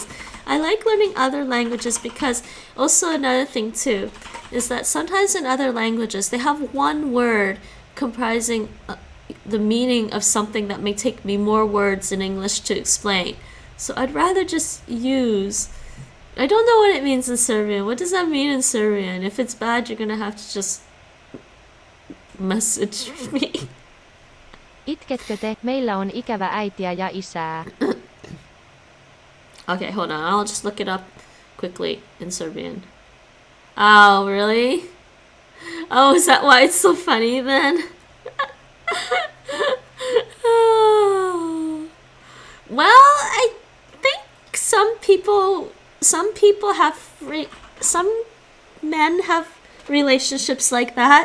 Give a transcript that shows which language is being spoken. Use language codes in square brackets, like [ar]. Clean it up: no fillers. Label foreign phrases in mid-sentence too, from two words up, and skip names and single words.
[en] I like learning other languages because also another thing too is that sometimes in other languages they have one word comprising the meaning of something that may take me more words in English to explain. So I'd rather just use... I don't know what it means in Serbian. What does that mean in Serbian? If it's bad, you're gonna have to just message me. [fi] Itketkö te? Meillä on ikävä äitiä ja isää. [en] Okay, hold on. I'll just look it up quickly in Serbian. Oh, really? Oh, is that why it's so funny then? Oh. Well, I think some men have relationships like that.